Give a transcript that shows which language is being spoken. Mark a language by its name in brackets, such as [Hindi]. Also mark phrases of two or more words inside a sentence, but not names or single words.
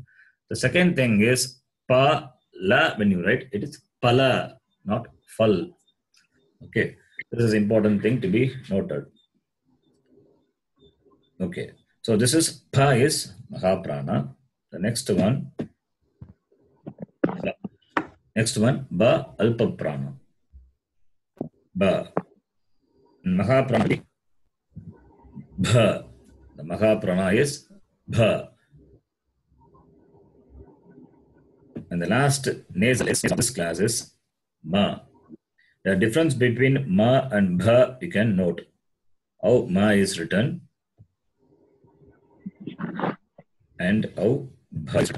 [English] The second thing is pa la, when you write, it is pala, not fal. Okay, this is an important thing to be noted. Okay, so this is pa is Mahaprana. The next one, ba [Sanskrit] Alpa Prana. [English] Ba. Mahaprana. Bha. The Mahaprana is Bha. And the last nasal is of this class is Ma. The difference between Ma and Bha you can note. How Ma is written and how Bha is written.